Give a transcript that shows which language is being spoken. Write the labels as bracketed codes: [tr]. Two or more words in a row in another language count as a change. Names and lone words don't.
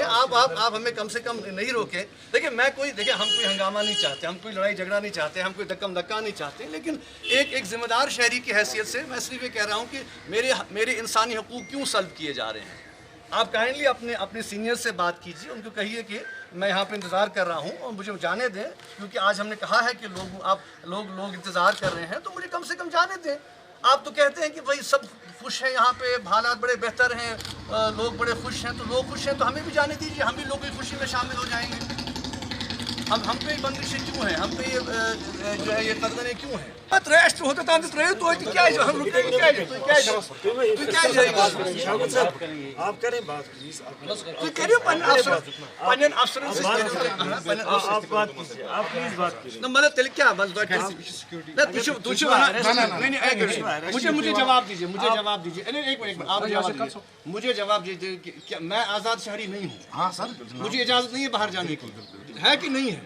[ur] آپ ہمیں کم سے کم نہیں روکیں۔ دیکھیے ہم کوئی ہنگامہ نہیں چاہتے، ہم کوئی لڑائی جھگڑا نہیں چاہتے، ہم کوئی دھکا نہیں چاہتے، لیکن ایک ذمہ دار شہری کی حیثیت سے میں صرف یہ کہہ رہا ہوں کہ میرے انسانی حقوق کیوں سلب کیے جا رہے ہیں. آپ کائنڈلی اپنے سینیئر سے بات کیجیے، ان کو کہیے کہ میں یہاں پہ انتظار کر رہا ہوں اور مجھے جانے دیں، کیونکہ آج ہم نے کہا ہے کہ لوگ انتظار کر رہے ہیں، تو مجھے کم سے کم جانے دیں. آپ تو کہتے ہیں کہ بھائی سب خوش ہیں یہاں پہ، حالات بڑے بہتر ہیں، لوگ بڑے خوش ہیں، تو لوگ خوش ہیں تو ہمیں بھی جانے دیجیے، ہم بھی لوگوں کی خوشی میں شامل ہو جائیں گے۔ ہم پہ بندشیں کیوں ہیں، ہم پہ یہ جو ہے یہ قدغنیں کیوں ہیں؟ ریسٹ ہوتا تھا تو ترے تو کیا ہے ہم رکیں گے، کیا ہے تو کیا ہے شوکت صاحب آپ کریں بات پلیز [ks] تو کہہ پنن افسرن سے [ur] آپ بات کیجیے آپ پلیز بات کیجیے مطلب تیل کیا بس مجھے جواب دیجیے، مجھے جواب دیجیے، ایک منٹ آپ مجھے جواب دیجیے کہ میں آزاد شہری نہیں ہوں، ہاں سر مجھے اجازت نہیں ہے باہر جانے کی، ہے کہ نہیں ہے؟